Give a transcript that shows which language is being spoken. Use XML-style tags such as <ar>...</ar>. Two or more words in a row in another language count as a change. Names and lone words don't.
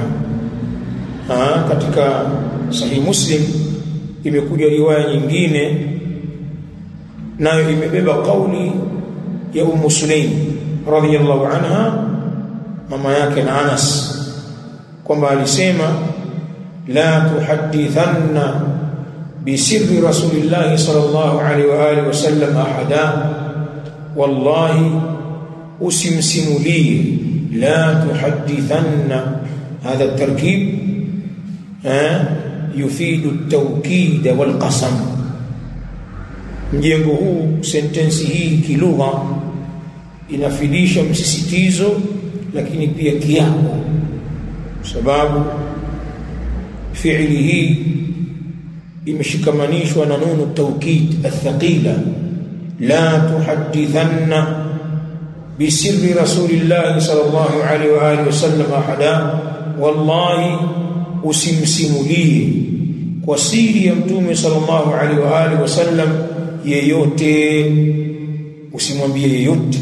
<sw>Katika Sahih Muslim imekuja riwaya nyingine nayo imebeba kauli ya ummu Sulaim</sw> <ar>رضي الله عنها,</ar> <sw>mama yake na Anas, kwamba alisema</sw> <ar>لا تحدثن بسر رسول الله صلى الله عليه وآله وسلم أحدا,</ar> <sw>wallahi usimsimulie,</sw> <ar>لا تحدثن. هذا التركيب يفيد التوكيد والقسم.</ar> <sw>Mjengo huu, sentensi hii kilugha inafidisha msisitizo lakini pia kiapo, sababu fi'li hii imeshikamanishwa na nunu</sw> <ar>توكيد ثقيلة, لا تحدثن بسر رسول الله صلى الله عليه وآله وسلم أحدا,</ar> <sw>wallahi usimsimulie kwa siri ya mtume</sw> <ar>صلى الله عليه وآله وسلم</ar> <sw>yeyote, usimwambie yeyote.</sw>